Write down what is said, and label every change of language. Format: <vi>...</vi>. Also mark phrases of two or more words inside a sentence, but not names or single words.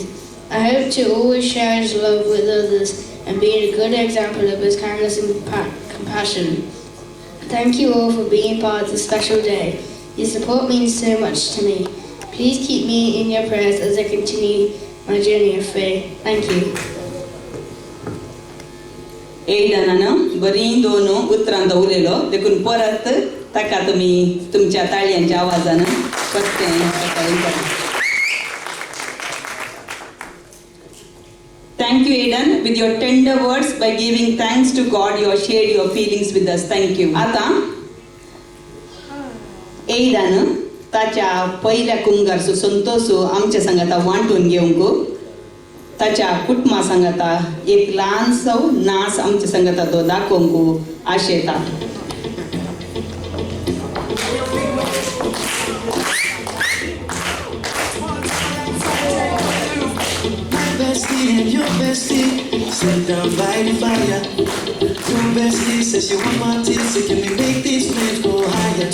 <en>I hope to always share His love with others and be a good example of His kindness and compassion. Thank you all for being part of this special day. Your support means so much to me. Please keep me in your prayers as I continue my journey of faith. Thank you.</en> <kok>Aidenaनं बरी दोन उतरांत उलयलो देखून परत ताका तुमी तुमच्या ताळयांच्या आवाजान</kok> <en>Thank you, Aiden. With your tender words, by giving thanks to God, you have shared your feelings with us. Thank you.</en> <kok>आता Aiden ताच्या पहिल्या कुंगारचो संतोषो आमच्या संगता वांटून घेवंक ताच्या कुटुंबा संगता एक ल्हानसो नाच आमच्या संगता तो दाखोवंक आशेता.</kok> <en>Bestie and your bestie sit down by the fire. Your bestie says you want my tears, so can we make these flames go higher?</en>